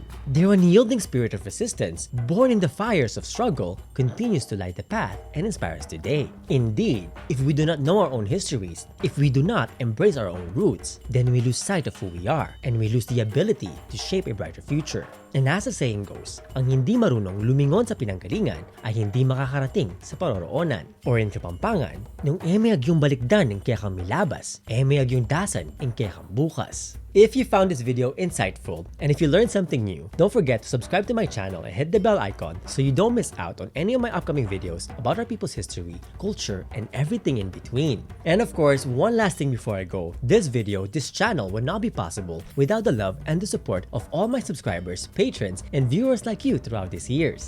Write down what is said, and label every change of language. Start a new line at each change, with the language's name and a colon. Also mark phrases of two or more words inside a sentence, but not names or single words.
English: Their unyielding spirit of resistance, born in the fires of struggle, continues to light the path and inspire us today. Indeed, if we do not know our own histories, if we do not embrace our own roots, then we lose sight of who we are and we lose the ability to shape a brighter future. And as the saying goes,
Filipino: ang hindi marunong lumingon sa pinanggalingan ay hindi makakarating sa paroroonan.
English: Or in
Pampanga: Kapampangan, nung emeyag yung balikdan ng kaya kang milabas, emeyag yung dasan ng kaya kang bukas.
English: If you found this video insightful, and if you learned something new, don't forget to subscribe to my channel and hit the bell icon so you don't miss out on any of my upcoming videos about our people's history, culture, and everything in between. And of course, one last thing before I go, this channel would not be possible without the love and the support of all my subscribers, patrons, and viewers like you throughout these years.